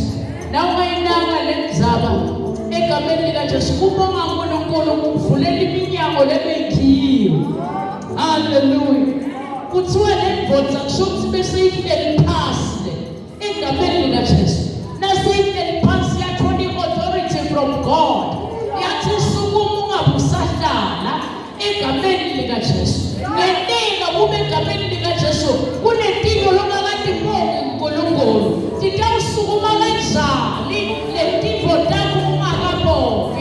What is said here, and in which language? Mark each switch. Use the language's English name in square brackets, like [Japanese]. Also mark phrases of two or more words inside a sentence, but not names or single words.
[Swati] Nawungayinaka lemzaba egameni lika Jesu kubonga uNkulunkulu kuvulela iminyango lebekhiwe. Hallelujah. Kuthiwa lendvodza kusho ukuthi bese ihleli phansi egameni lika Jesu. Nase ihleli phansi yathola i-authority [English] from God. [Swati] Yathi sukuma ungabe usahlala egameni lika Jesu. Ngentika kube egameni lika Jesu kunentilo lokakade ibonge uNkulunkulu. Titawusukuma kanjani lentipho takho ungakabongi?